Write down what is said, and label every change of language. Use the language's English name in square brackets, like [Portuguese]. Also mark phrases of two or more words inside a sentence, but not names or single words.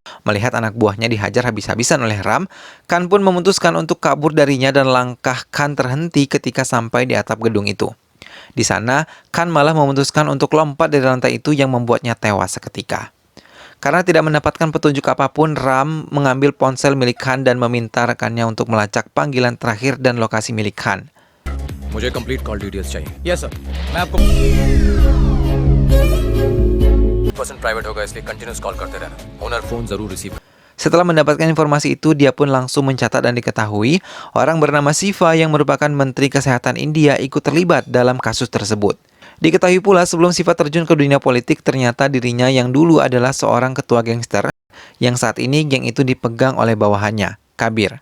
[Indonesian] Melihat anak buahnya dihajar habis-habisan oleh Ram, Khan pun memutuskan untuk kabur darinya dan langkah Khan terhenti ketika sampai di atap gedung itu. Di sana, Khan malah memutuskan untuk lompat dari lantai itu yang membuatnya tewas seketika. Karena tidak mendapatkan petunjuk apapun, Ram mengambil ponsel milik Khan dan meminta rekannya untuk melacak panggilan terakhir dan lokasi milik Khan. [Hindi] मुझे [English] complete call details [Hindi] चाहिए। [English] yes sir, [Hindi] मैं आपको [English] person private [Hindi] होगा इसलिए [English] continuous call [Hindi] करते रहना। [English] owner phone [Hindi] जरूर रिसीव। [Indonesian] Setelah mendapatkan informasi itu, dia pun langsung mencatat dan diketahui orang bernama Siva yang merupakan Menteri Kesehatan India ikut terlibat dalam kasus tersebut. Diketahui pula sebelum Siva terjun ke dunia politik, ternyata dirinya yang dulu adalah seorang ketua gangster yang saat ini geng itu dipegang oleh bawahannya, Kabir.